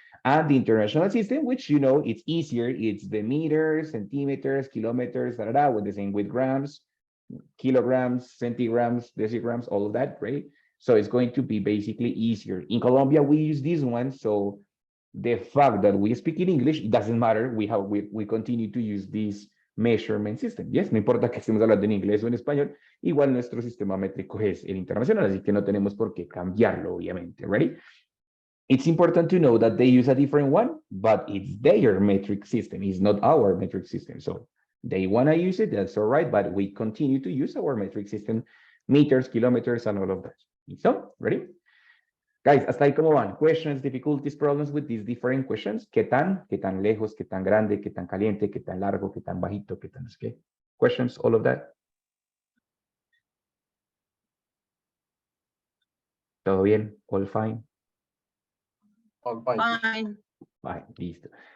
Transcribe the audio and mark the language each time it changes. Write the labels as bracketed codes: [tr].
[en] And the international system, which, you know, it's easier. It's the meters, centimeters, kilometers, with the same with grams, kilograms, centigrams, decigrams, all of that, right? So it's going to be basically easier. In Colombia, we use this one. So the fact that we speak in English, it doesn't matter. We continue to use this measurement system. [es] Yes, no importa que estemos hablando en inglés o en español, igual nuestro sistema métrico es el internacional, así que no tenemos por qué cambiarlo, obviamente. [en] Ready? It's important to know that they use a different one, but it's their metric system. It's not our metric system. So they want to use it, that's all right, but we continue to use our metric system, meters, kilometers, and all of that. So, ready? Guys, [es] hasta ahí cómo van. [en] Questions, difficulties, problems with these different questions. [es] ¿Qué tan lejos, qué tan grande, qué tan caliente, qué tan largo, qué tan bajito, qué tan qué? [en] Questions, all of that. [es] ¿Todo bien? [en] All fine? All fine. Fine. Fine, listo.